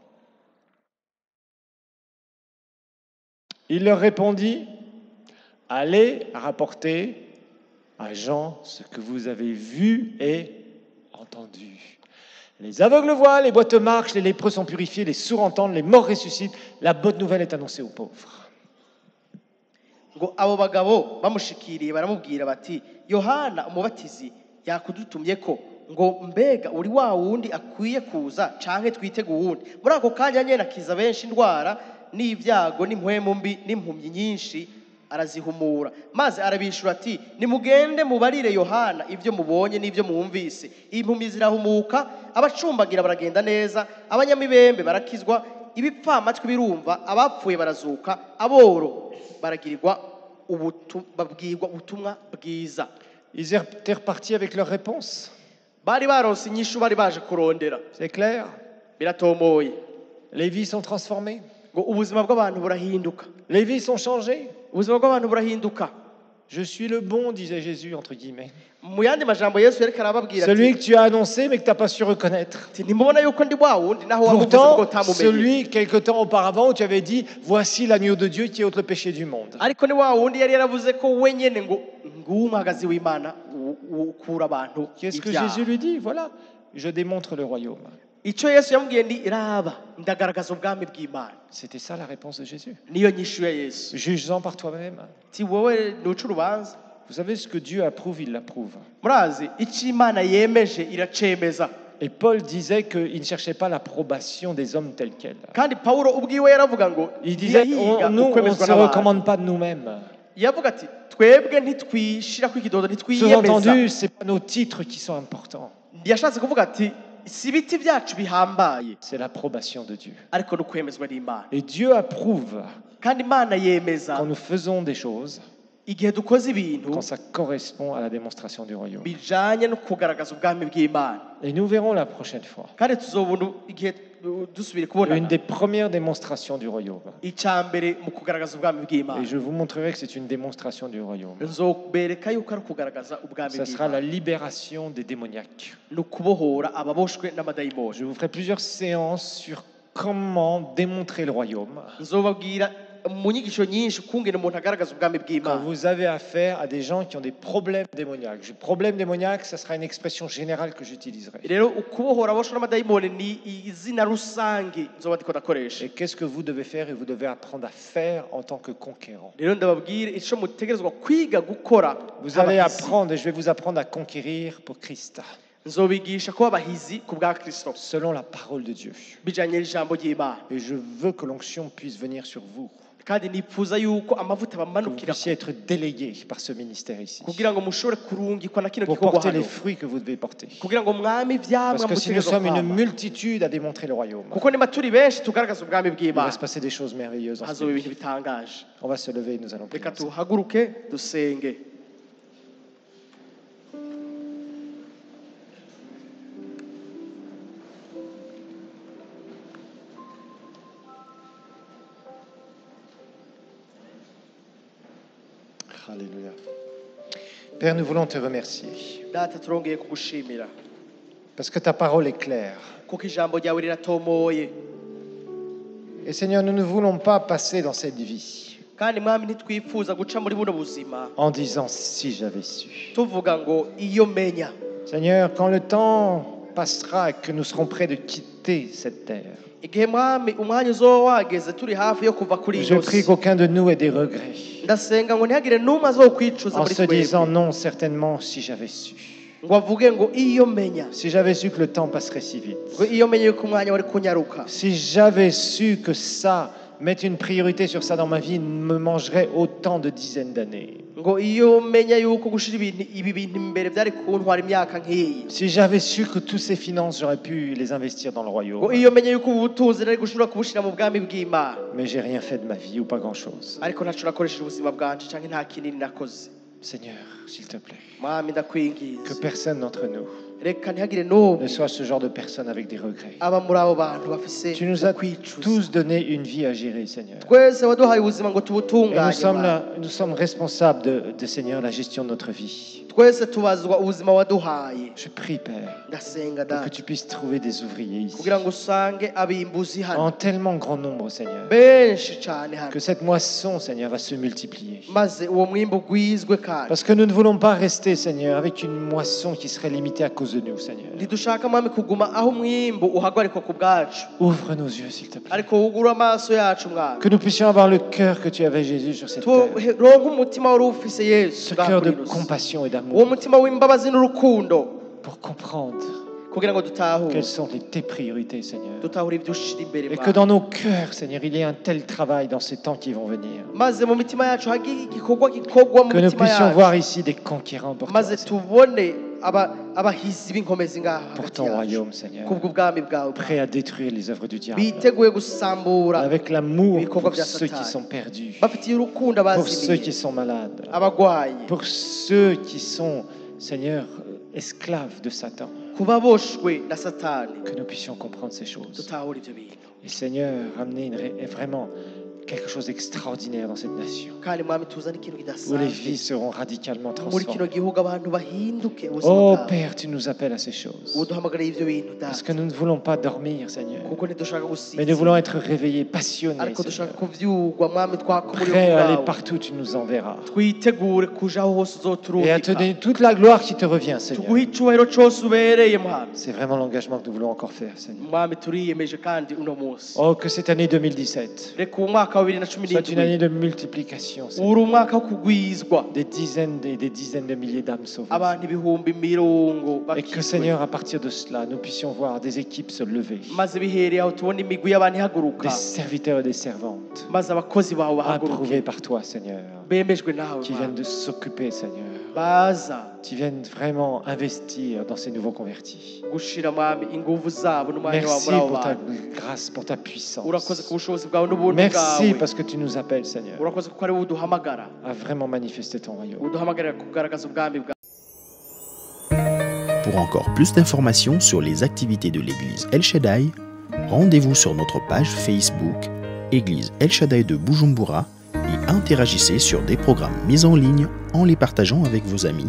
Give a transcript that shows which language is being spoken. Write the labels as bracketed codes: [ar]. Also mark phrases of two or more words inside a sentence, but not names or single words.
[fr] Il leur répondit, allez rapporter à Jean ce que vous avez vu et entendu. Les aveugles voient, les boiteux marchent, les lépreux sont purifiés, les sourds entendent, les morts ressuscitent. La bonne nouvelle est annoncée aux pauvres. [rn] ngo abo bagabo bamushikiriye baramubwira bati yohana umubatizi yakudutumye ko ngo mbega uri wa wundi akwiye kuza canke twitege uwundi muri ako kanya nyene akiza benshi indwara n'ibyago n'impwemu mbi n'impumyi nyinshi arazihumura maze arabishura ati nimugende mubarire yohana ivyo mubonye n'ivyo mwumvise impumyi zirahumuka abacumbagira baragenda neza abanyamibembe barakizwa ibipfamatwi birumva abapfuye barazuka aboro baragirirwa babwirwa ubutumwa bwiza. [fr] Ils étaient repartis avec leur réponse. [rn] Bari baronse inyishu bari baje kurondera. [fr] C'est clair? [rn] Biratomoye. [fr] Les vies sont transformées. [rn] Ngo ubuzima bw'abantu burahinduka. [fr] Les vies sont changées. [rn] Ubuzima bw'abantu burahinduka. [fr] Je suis le bon, disait Jésus, entre guillemets. [rn] Mu yandi majambo Yesu yariko arababwira ati [fr] celui que tu as annoncé mais que tu n'as pas su reconnaître. [rn] Ntimubona yuko ndi wa wundi naho wamuvuze [fr] Pourtant, [rn] ngo tamumenye. [fr] celui quelque temps auparavant où tu avais dit voici l'agneau de Dieu qui ôte le péché du monde. [rn] Ariko ni wa wundi yari yaravuze ko wenyene ngo ngumagazi w'Imana ukura abantu. [fr] Qu'est-ce que Jésus lui dit? Voilà, je démontre le royaume. [rn] Icyo Yesu yamubwiye ndi raba ndagaragaza ubwami bw'Imana. [fr] C'était ça la réponse de Jésus. [rn] Niyo nyishu ya Yesu. [fr] Juge-en par toi-même. [rn] Ti wowe nuca urubanza. [fr] Vous savez ce que Dieu approuve, il l'approuve. [rn] Murazi icyo Imana yemeje iracemeza. [fr] Et Paul disait qu'il ne cherchait pas l'approbation des hommes tels quels. [rn] Kandi Paulo ubwiwe yaravuga ngo [fr] Il disait, nous, on ne se recommande pas de nous-mêmes. [rn] yavuga ati twebwe ntitwishira ku ikidodo ntitwiyemeza. [fr] Sous-entendu, ce n'est pas nos titres qui sont importants. [rn] Yashatse kuvuga ati si ibiti byacu bihambaye. [fr] C'est l'approbation de Dieu. [rn] Ariko no kwemezwa n'Imana. [fr] Et Dieu approuve [rn] Kandi Imana yemeza [fr] quand nous faisons des choses, [rn] igihe dukoze ibintu [fr] quand ça correspond à la démonstration du royaume. [rn] bijanye no kugaragaza ubwami bw'Imana. [fr] Et nous verrons la prochaine fois [rn] Kandi tuzobona igihe dusubire [fr] une [rn] kubonana [fr] des premières démonstrations du royaume. [rn] icambere mu kugaragaza ubwami bw'Imana. [fr] Et je vous montrerai que c'est une démonstration du royaume. [rn] nzobereka yuko ari kugaragaza ubwami [fr] Ça sera la [rn] bw'Imana. [fr] libération des démoniaques. [rn] No kubohora ababoshwe n'amadayimoni. [fr] Je vous ferai plusieurs séances sur comment démontrer le royaume. [rn] Nzobabwira mu nyigisho nyinshi kungena umuntu agaragaza ubwami [fr] Quand [rn] bw'Imana. [fr] vous avez affaire à des gens qui ont des problèmes démoniaques. Problème démoniaque, ça sera une expression générale que j'utiliserai. [rn] Rero ukubohora aboshwe n'amadayimoni ni izina rusange nzoba ndiko ndakoresha. [fr] Et qu'est-ce que vous devez faire et vous devez apprendre à faire en tant que conquérant. [rn] Rero ndababwire ico mutegerezwa kwiga gukora. [fr] Vous allez apprendre et je vais vous apprendre à conquérir pour Christ, [rn] nzobigisha kuba abahizi ku bwa Kristo [fr] selon la parole de Dieu. [rn] bijanye n'ijambo ry'Imana. [fr] Et je veux que l'onction puisse venir sur vous, [rn] Kandi nipfuza yuko amavuta [fr] que vous [rn] bamanukira [fr] puissiez être délégué par ce ministère ici, [rn] kugira ngo mushobore kurungikwa na kino [fr] pour [rn] gikorwa [fr] porter les [rn] hano [fr] fruits que vous devez porter. [rn] kugira ngo mwami ivyamwa [fr] Parce que si nous [rn] mutegerezwa [fr] sommes une [rn] kwama. [fr] multitude à démontrer le royaume, [rn] kuko niba turi benshi tugaragaza ubwami [fr] il va [rn] bw'Imana [fr] se passer des choses merveilleuses en ce [rn] hazoba ibintu [fr] pays. [rn] bitangaje. [fr] On va se lever et nous allons prier [rn] Reka [fr] ensemble. [rn] tuhaguruke dusenge. [fr] Alléluia. Père, nous voulons te remercier [rn] Data turongeye kugushimira [fr] parce que ta parole est claire. [rn] kuko ijambo ryawe riratomoye. [fr] Et Seigneur, nous ne voulons pas passer dans cette vie [rn] Kandi mwami ntitwifuza guca muri buno buzima [fr] en disant si j'avais su. [rn] tuvuga ngo iyo menya. [fr] Seigneur, quand le temps passera et que nous serons prêts de quitter cette terre, [rn] Igihe mwami umwanya uzoba wageze turi hafi yo kuva kuri [fr] je [rn] iyi [fr] prie [rn] si, [fr] qu'aucun de nous ait des regrets [rn] ndasenga ngo ntihagire n'umwe azokwicuza [fr] en [rn] muri [fr] se disant [rn] twebwe [fr] non, certainement si j'avais su. [rn] ngo avuge ngo iyo menya, [fr] Si j'avais su que le temps passerait si vite. [rn] ngo iyo menya yuko umwanya wari kunyaruka, [fr] Si j'avais su que ça, mettre une priorité sur ça dans ma vie, me mangerait autant de dizaines d'années. [rn] ngo iyo menya yuko gushira ibi bintu imbere byari kuntwara imyaka nk'iyi, [fr] Si j'avais su que toutes ces finances, j'aurais pu les investir dans le [rn] ngo [fr] royaume. [rn] iyo menya yuko ubutunzi nari gushobora kubushira mu bwami bw'Imana, [fr] Mais j'ai rien fait de ma vie ou pas grand-chose. [rn] ariko ntaco nakoresheje ubuzima bwanje canke nta kinini nakoze. [fr] Seigneur, s'il te plaît, [rn] Mwami [fr] que [rn] ndakwinginze [fr] personne d'entre nous [rn] reka ntihagire n'umwe [fr] ne soit ce genre de personne avec des regrets. [rn] aba muri abo bantu bafise [fr] Tu nous as [rn] ukwicuza. [fr] tous donné une vie à gérer, Seigneur. [rn] twese waduhaye ubuzima ngo [fr] Et [rn] tubutunganye Mana. [fr] nous sommes responsables de, Seigneur, la gestion de notre vie. [rn] twese tubazwa ubuzima waduhaye. [fr] Je prie, Père, [rn] ndasenga [fr] pour que [rn] data [fr] tu puisses trouver des ouvriers ici. [rn] kugira ngo usange abimbuzi hano [fr] En tellement grand nombre, Seigneur, [rn] benshi cyane hano [fr] que cette moisson, Seigneur, va se multiplier. [rn] maze uwo mwimbo ugwizwe kandi [fr] Parce que nous ne voulons pas rester, Seigneur, avec une moisson qui serait limitée à cause de nous, Seigneur. [rn] ntidushaka mwami kuguma aho umwimbo uhagarikwa ku bwacu [fr] Ouvre nos yeux, s'il te plaît. [rn] ariko wugura amaso yacu mwami [fr] Que nous puissions avoir le cœur que tu avais, Jésus, sur cette terre. [rn] turonke umutima wari ufise yesu [fr] Ce [rn] bwa [fr] cœur de [rn] kuri ino si. [fr] compassion et [rn] uwo [fr] d'amour [rn] mutima w'imbabazi n'urukundo [fr] pour comprendre [rn] kugira ngo dutahure [fr] quelles sont tes priorités, Seigneur. [rn] dutahure ibyo ushira imbere [fr] Et que [rn] mwami [fr] dans nos cœurs, Seigneur, il y ait un tel travail dans ces temps qui vont venir. [rn] maze mu mitima yacu hagire igikorwa gikorwa mu [fr] Que nous [rn] mitima [fr] puissions [rn] yacu [fr] voir ici des conquérants pour toi, [rn] maze [fr] Seigneur. [rn] tubone abahizi b'inkomezi ngaha [fr] Pour [rn] hagati [fr] ton [rn] yacu [fr] royaume, Seigneur. [rn] kubw'ubwami bwawe [fr] Prêt à détruire les œuvres du diable. [rn] biteguye gusambura [fr] Avec l'amour [rn] ibikorwa [fr] pour [rn] bya [fr] ceux qui [rn] Satani. [fr] sont perdus. [rn] bafitiye urukundo [fr] Pour ceux qui [rn] abazimiye [fr] sont malades. [rn] abagwayi [fr] Pour ceux qui sont, Seigneur, esclaves de Satan. [rn] kuba boshwe na satani [fr] Que nous puissions comprendre ces choses. [rn] dutahure ibyo bintu [fr] Et Seigneur, ramener vraiment quelque chose d'extraordinaire dans cette nation. [rn] kandi mwami tuzane ikintu [fr] Où les [rn] kidasanzwe [fr] vies seront radicalement [rn] muri kino [fr] transformées. [rn] gihugu abantu bahinduke ubuzima [fr] Oh [rn] bwabo [fr] Père, tu nous appelles à ces choses. [rn] uduhamagarire ibyo bintu [fr] Parce [rn] data [fr] que nous ne voulons pas dormir, Seigneur. [rn] kuko ntidushaka [fr] Mais nous voulons [rn] gusinzira [fr] être réveillés, passionnés, [rn] ariko [fr] Seigneur. [rn] dushaka kuvyugwa mwami twakumuriye [fr] Prêts à aller [rn] bwawe [fr] partout où tu nous enverras. [rn] twitegure kuja aho hose [fr] Et à te [rn] uzoturungika [fr] donner toute la gloire qui te revient, Seigneur. [rn] tuguhe icubahiro cose ubereye mwami [fr] C'est vraiment l'engagement que nous voulons encore faire, Seigneur. [rn] mwami turiyemeje kandi uno munsi [fr] Oh, que cette année 2017 [rn] reka uwo mwaka wa 2017 [fr] soit une année de multiplication, Seigneur. [rn] uri umwaka wo kugwizwa [fr] Des dizaines et des dizaines de milliers d'âmes sauvées. [rn] abantu ibihumbi mirongo [fr] Et que, [rn] bakizwe [fr] Seigneur, à partir de cela, nous puissions voir des équipes se lever. [rn] maze bihereye aho tubona imigwi y'abantu ihaguruka [fr] Des serviteurs et des servantes. [rn] maze abakozi bawe [fr] Approuvés [rn] bahaguruke [fr] par toi, Seigneur. [rn] bemejwe nawe [fr] Qui [rn] Mwami. [fr] viennent de s'occuper, Seigneur. [rn] baza [fr] Qui viennent vraiment investir dans ces nouveaux convertis. [rn] gushira mwami inguvu zabo n'umwanya wabo [fr] Merci [rn] muri abo [fr] pour ta [rn] bantu [fr] grâce, pour ta puissance. [rn] urakoze ku bushobozi bwawe n'ubuntu [fr] Merci [rn] bwawe [fr] parce que tu nous appelles, Seigneur, [rn] urakoze kuko ari wowe uduhamagara [fr] à vraiment manifester ton royaume. [rn] uduhamagarira kugaragaza ubwami bwawe. [fr] Pour encore plus d'informations sur les activités de l'église El Shaddai, rendez-vous sur notre page Facebook Église El Shaddai de Bujumbura et interagissez sur des programmes mis en ligne en les partageant avec vos amis.